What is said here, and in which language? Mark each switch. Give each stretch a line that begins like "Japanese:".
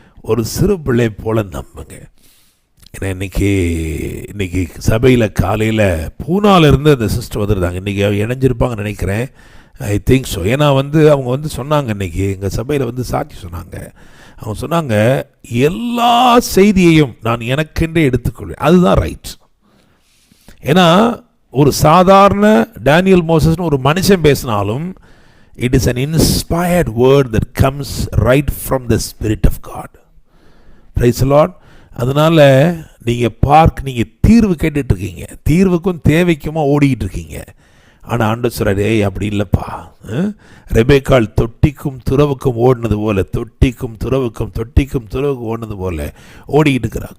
Tamil: ஒரு சிறு பிள்ளை போல நம்புங்க. ஏன்னா இன்னைக்கு சபையில் காலையில் பூனாலிருந்து அந்த சிஸ்டர் வந்துருந்தாங்க. இன்றைக்கி இணைஞ்சிருப்பாங்கன்னு நினைக்கிறேன்,
English: I think so.
Tamil: ஏன்னா அவங்க வந்து சொன்னாங்க, இன்றைக்கி எங்கள் சபையில் வந்து சாட்சி சொன்னாங்க. அவங்க சொன்னாங்க, எல்லா செய்தியையும் நான் எனக்கென்றே எடுத்துக்கொள்வேன், அதுதான் ரைட். ஏன்னா ஒரு சாதாரண டேனியல் மோசஸ்னு ஒரு மனுஷன் பேசினாலும்
English: it is an inspired word that comes right from the Spirit of God. Praise the Lord.
Tamil: அதனால் நீங்கள் தீர்வு கேட்டுட்ருக்கீங்க, தீர்வுக்கும் தேவைக்குமா ஓடிக்கிட்டு இருக்கீங்க. ஆனால் ஆண்டவர் சொல்றாரு, ஏய் அப்படி இல்லைப்பா. ரெபேக்காள் தொட்டிக்கும் துறவுக்கும் ஓடினது போல, தொட்டிக்கும் துறவுக்கும் ஓடினது போல ஓடிக்கிட்டு இருக்கிறா.